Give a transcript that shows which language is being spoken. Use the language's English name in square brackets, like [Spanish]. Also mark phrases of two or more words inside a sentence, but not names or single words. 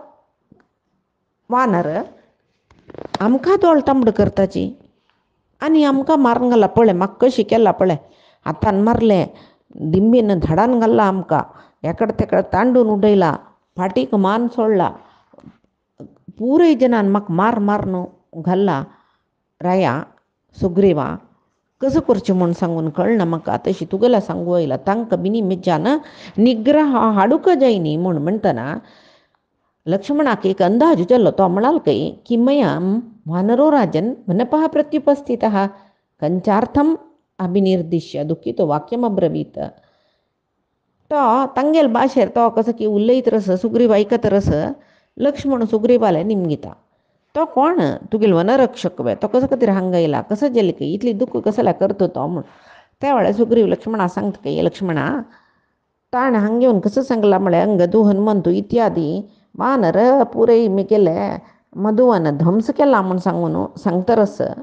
[Konkani] वानर आमकां तोळतांबड करताची आनी आमकां मारून घाला पळय, म्हाका कशी केला पळय, हातान मारले, दिंबीन धाडान घाल्ला आमकां, एकडे तेकडे तांडून उडयला, फाटीक मान सोडला, पुराय जनान म्हाका मार मारून घाल्ला. राया सुग्रीवा कसं करचें म्हूण सांगून कळना म्हाका, तशी तुगेला सांगू येयला. तांकां बिनी मिज्यान निग्रह हाडूंक जाय न्ही म्हूण म्हणटना लक्ष्मणाक एक अंदाज जालो. तो म्हणाल की [Sanskrit] किमयं वानरो राजन वनपः प्रत्युपस्थितः कंचार्थम अभिनिर्दिश्य दुःखितो वाक्यम अब्रवीत. [Konkani] तो तांगेल भाशेर तो कसो की उलयत रस, सुग्रीव ऐकत रस. लक्ष्मण सुग्रीवाले निमगिता, तो कोण तुगेल वनरक्षक वे, तो कसो खातीर हांगा येयला, कसो जेले की इतली दुःख कसल्या करतो तो म्हूण. त्या वेळार सुग्रीव लक्ष्मणा सांगता की लक्ष्मणा ताण हांगा येवन कसं सांगला म्हळ्यार अंगदू हनुमंतू इत्यादी वानर पुरय मेगेले मधुवन ध्वंस केला म्हूण सांगून सांगता रस.